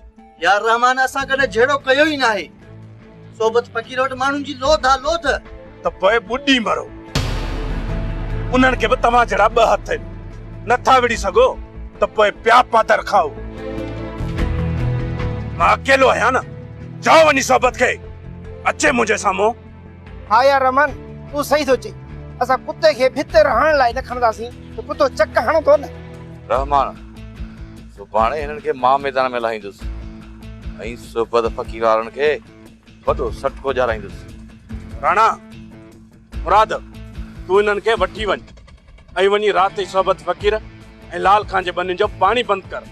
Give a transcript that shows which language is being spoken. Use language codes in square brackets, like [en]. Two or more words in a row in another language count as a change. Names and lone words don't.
[sd] यार रहमान असां कॾहिं जहिड़ो कयो ई न आहे। सोबत फ़कीर वटि माण्हुनि जी लोथ आहे लोथ। त पोइ ॿुॾी मरो। उन्हनि खे बि तव्हां जहिड़ा ॿ हथ आहिनि, नथा विड़ी सघो त पोइ पिया पातर खाओ। मां अकेलो आहियां न, जाओ वञी सोबत खे अचे मुंहिंजे साम्हूं। हाँ यार रमन, तू सही सोचे। असां कुत्ते खे भितर हणण लाइ न खणंदासीं त कुत्तो चक हणंदो न। रहमान सुभाणे हिननि खे मां मैदान में लाहींदुसि ऐं सोबत फ़कीर वारनि खे वॾो सटको ॼाराईंदुसि। राणा मुराद तू हिननि खे वठी वञ ऐं वञी राति जी सोबत फ़कीर ऐं लाल खान जे बनियुनि जो पाणी बंदि कर।